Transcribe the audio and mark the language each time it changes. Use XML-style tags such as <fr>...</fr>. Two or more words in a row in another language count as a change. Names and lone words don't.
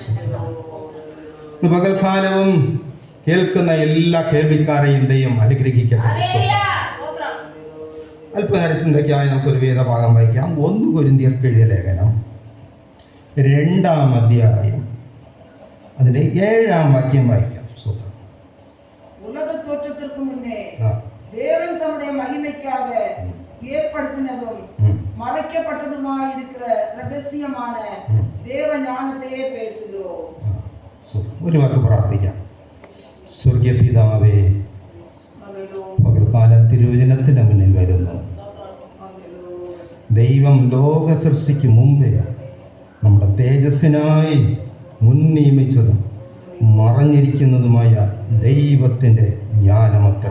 <ml>പകൽക്കാലവും കേൾക്കുന്ന എല്ലാ കേൾവിക്കാരെയും ദൈവം അനുഗ്രഹിക്കട്ടെ. അല്പനേരം ചിന്തയ്ക്കായി നമുക്കൊരു വേദഭാഗം വായിക്കാം. 1 കൊരിന്ത്യർക്ക് എഴുതിയ ലേഖനം 2-ാം അധ്യായം അതിന്റെ 7-ാം വാക്യം വായിക്കാം. സ്തോത്രം.</ml> <ta>உலகத்தோற்றத்திற்கு முன்னே தேவன் தம்முடைய மகிமைக்காக ஏற்படுத்தினதும் மறைக்கப்பட்டதுமாயிருக்கிற ரகசியமான தேவ ஞானத்தையே பேசுகிறோம்.</ta> <ml>ഒരു വാക്ക് പ്രാർത്ഥിക്കാം. സ്വർഗീയ പിതാവേ, പകൽക്കാലം തിരുവചനത്തിന് മുന്നിൽ വരുന്നു. ദൈവം ലോക സൃഷ്ടിക്ക് മുമ്പേ നമ്മുടെ തേജസ്സിനായി മുൻ നിയമിച്ചതും മറഞ്ഞിരിക്കുന്നതുമായ ദൈവത്തിൻ്റെ ജ്ഞാനമത്രേ.</ml>